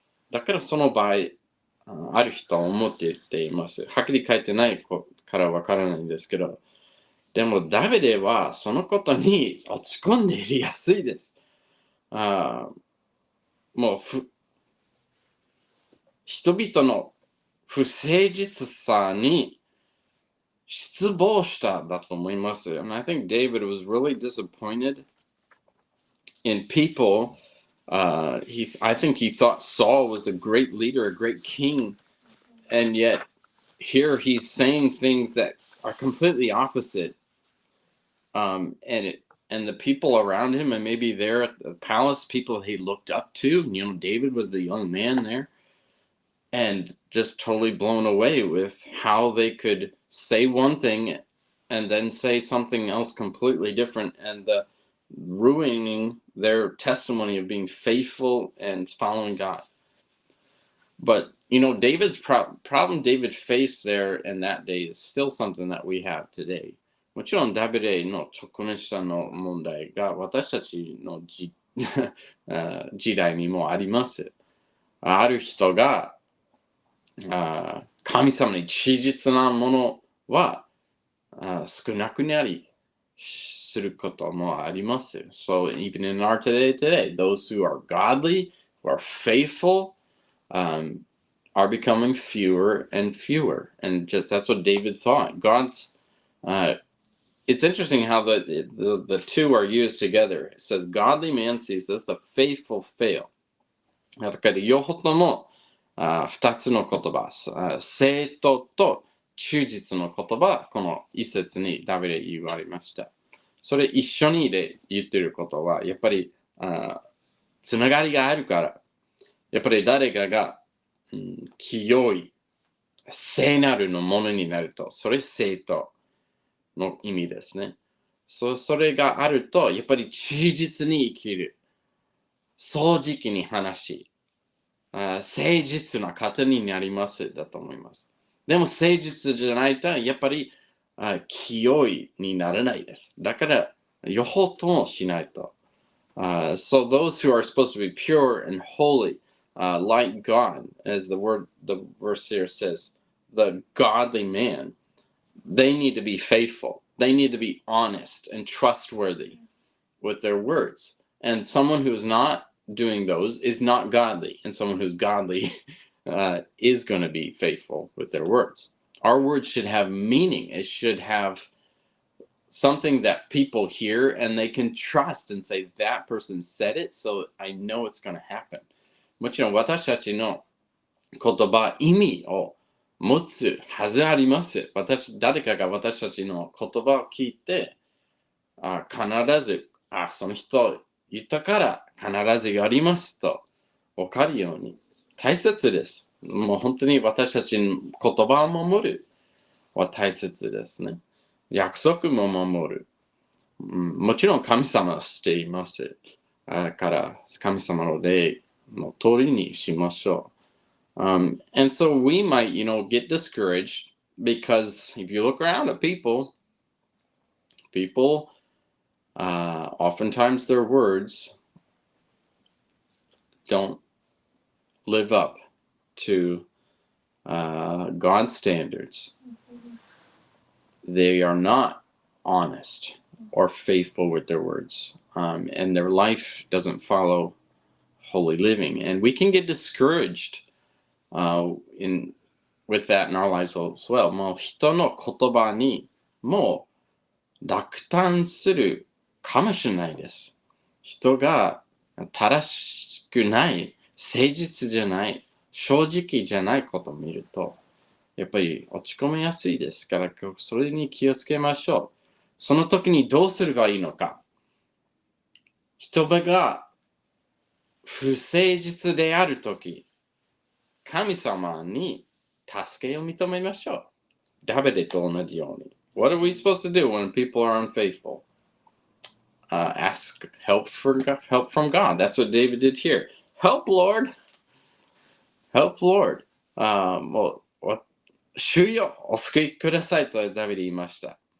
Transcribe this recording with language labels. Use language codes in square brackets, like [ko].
[ja] だからその場合、ある人は思っています。はっきり書いてないからわからないんですけど、でもダビデはそのことに落ち込んでいやすいです。もう人々の不誠実さに失望しただと思います。 [en] And I think David was really disappointed in people. I think he thought Saul was a great leader, a great king, and yet here he's saying things that are completely opposite. And the people around him, and maybe there at the palace, people he looked up to. David was the young man there, and just totally blown away with how they could say one thing and then say something else completely different, and ruining their testimony of being faithful and following God. But David's problem David faced there in that day is still something that we have today. [ja] もちろんダビデの直面したの問題が私たちの時代にもあります。ある人が神様に忠実なものは少なくなりすることもあります。 [en] So even in our today, those who are godly, who are faithful, are becoming fewer and fewer. And just that's what David thought. It's interesting how the two are used together. It says, godly man ceases, the faithful fail. [ja] だから両方とも2つの言葉、正当と忠実の言葉、この一節にダビデ言われました。それ一緒にで言ってることは、やっぱりつながりがあるから、やっぱり誰かが、清い、聖なるのものになると、それ正当の意味ですね。それがあると、やっぱり忠実に生きる。正直に話し、誠実な方になりますだと思います。でも誠実じゃないと、やっぱり清いにならないです。だから、両方ともしないと。 [en] So those who are supposed to be pure and holy, like God, as the verse here says, the godly man, they need to be faithful. They need to be honest and trustworthy with their words. And someone who is not doing those is not godly. And someone who's godly is going to be faithful with their words. Our words should have meaning. It should have something that people hear and they can trust and say, that person said it, so I know it's going to happen. [ja] もちろん私たちの言葉、意味を持つはずあります。誰かが私たちの言葉を聞いて、必ず、その人言ったから必ずやりますと分かるように大切です。もう本当に私たちの言葉を守るは大切ですね。約束も守る。もちろん神様はしています。から神様の霊の通りにしましょう。 [en] And so we might, get discouraged because if you look around at people, oftentimes their words don't live up to God's standards. They are not honest or faithful with their words. and their life doesn't follow holy living. And we can get discouraged with that in our lives as well. [ja] もう人の言葉にもう落胆するかもしれないです。人が正しくない、誠実じゃない、正直じゃないことを見ると、やっぱり落ち込みやすいですから、それに気をつけましょう。その時にどうすればいいのか。人が不誠実であるとき、神様に助けを認めましょう。ダビデと同じように。 [en] What are we supposed to do when people are unfaithful? Ask help from God. That's what David did here. Help, Lord. Help, Lord. [ja] もう、主よ、お救いくださいとダビデ言いました。